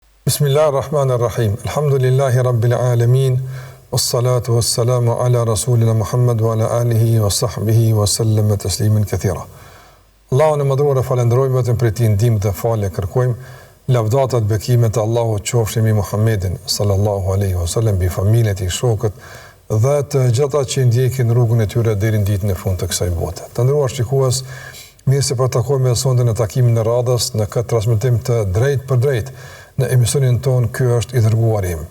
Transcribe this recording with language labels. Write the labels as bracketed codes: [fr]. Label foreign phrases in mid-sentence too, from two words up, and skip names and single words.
[ar] بسم الله الرحمن الرحيم. الحمد لله رب العالمين. والصلاة والسلام على رسولنا محمد وعلى آله وصحبه وسلم تسليما كثيرا. [sq] Allahun e madhruar e falenderojmë, vetëm prej tij ndihmë dhe falje kërkojmë. Lavdatat, bekimet e Allahut qofshin mbi Muhammedin [ar] صلى الله عليه وسلم, [sq] mbi familjen e tij, shokët dhe të gjitha që ndjekin rrugën e tyre deri në ditën e fundit të kësaj bote. Të nderuar shikues, mirë se po takojmë sonte në takimin e radhës në këtë transmetim të drejt për drejt në emisionin ton Ky është i dërguari im.